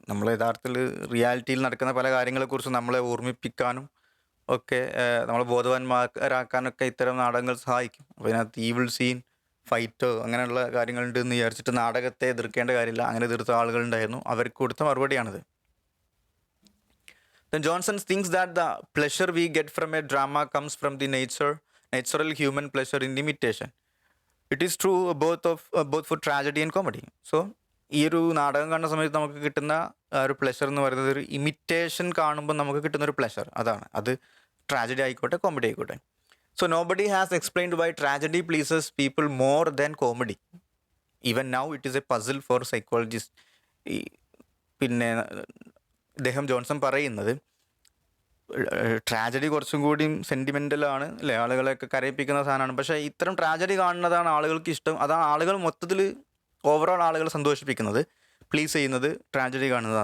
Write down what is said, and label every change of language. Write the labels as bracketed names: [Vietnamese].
[Malayalam] നമ്മൾ യഥാർത്ഥത്തിൽ റിയാലിറ്റിയിൽ നടക്കുന്ന പല കാര്യങ്ങളെക്കുറിച്ച് നമ്മളെ ഓർമ്മിപ്പിക്കാനും ഒക്കെ നമ്മളെ ബോധവാന്മാരാക്കാനൊക്കെ ഇത്തരം നാടകങ്ങൾ സഹായിക്കും. അപ്പോൾ ഇതിനകത്ത് ഈവിൾ സീൻ, ഫൈറ്റോ അങ്ങനെയുള്ള കാര്യങ്ങളുണ്ട് എന്ന് വിചാരിച്ചിട്ട് നാടകത്തെ എതിർക്കേണ്ട കാര്യമില്ല. അങ്ങനെ എതിർത്ത ആളുകളുണ്ടായിരുന്നു, അവർക്ക് കൊടുത്ത മറുപടിയാണിത്. [English] Then Johnson thinks that the pleasure we get from a drama comes from the natural human pleasure in imitation. It is true both for tragedy and comedy. [Malayalam] So ഈ ഒരു നാടകം കാണുന്ന സമയത്ത് നമുക്ക് കിട്ടുന്ന ഒരു പ്ലഷർ എന്ന് പറയുന്നത് ഒരു ഇമിറ്റേഷൻ കാണുമ്പോൾ നമുക്ക് കിട്ടുന്ന ഒരു പ്ലഷർ, അതാണ്. അത് ട്രാജഡി ആയിക്കോട്ടെ, കോമഡി ആയിക്കോട്ടെ. [English] So nobody has explained why tragedy pleases people more than comedy. Even now it is a puzzle for psychologists. [Malayalam] പിന്നെ അദ്ദേഹം ജോൺസൺ പറയുന്നത് ട്രാജഡി കുറച്ചും കൂടി സെൻറ്റിമെൻ്റലാണ് അല്ലേ, ആളുകളെയൊക്കെ കരയിപ്പിക്കുന്ന സാധനമാണ്. പക്ഷേ ഇത്തരം ട്രാജഡി കാണുന്നതാണ് ആളുകൾക്ക് ഇഷ്ടം. അതാണ് ആളുകൾ മൊത്തത്തിൽ ഓവറോൾ ആളുകൾ സന്തോഷിപ്പിക്കുന്നത്, പ്ലീസ് ചെയ്യുന്നത് ട്രാജഡി കാണുന്നത്.